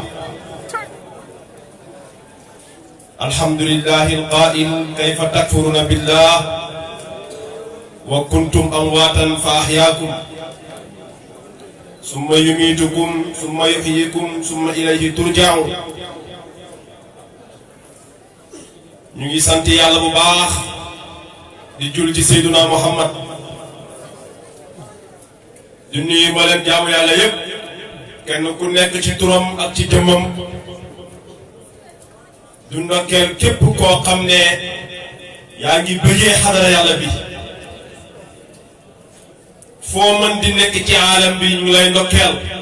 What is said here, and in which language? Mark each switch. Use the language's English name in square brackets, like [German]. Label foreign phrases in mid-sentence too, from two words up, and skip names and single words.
[Arabic] الحمد لله القائل كيف تكفرون بالله وكنتم أمواتا فأحياكم ثم يميتكم ثم يحييكم ثم إليه ترجعون. [Wolof] ñu ngi sant yàlla bu baax di jul ci Seyduna Muhammad di nuyu ma leen jaamu yàlla yépp kenn ku nekk ci turam ak ci jëmmam du ndokkeel képp koo xam ne yaa ngi bëggee xadara yàlla bi foo mën di nekk ci aalam bi ñu ngi lay ndokkeel